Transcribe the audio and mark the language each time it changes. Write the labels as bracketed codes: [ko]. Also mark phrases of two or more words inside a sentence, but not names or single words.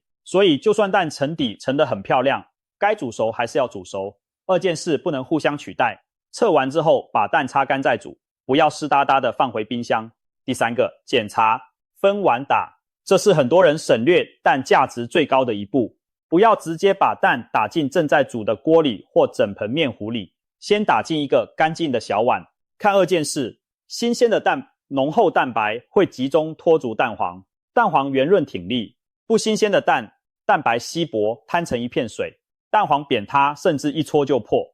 [zh] 所以就算蛋沉底沉得很漂亮，該煮熟還是要煮熟，2件事不能互相取代。測完之後把蛋擦乾再煮，不要濕噠噠的放回冰箱。第3個檢查，分碗打，這是很多人省略但價值最高的一步。不要直接把蛋打進正在煮的鍋裡或整盆麵糊裡，先打進一個乾淨的小碗。看2件事，新鮮的蛋濃厚蛋白會集中拖住蛋黃，蛋黃圓潤挺立；不新鮮的蛋，蛋白稀薄攤成一片水，蛋黃扁塌，甚至一戳就破。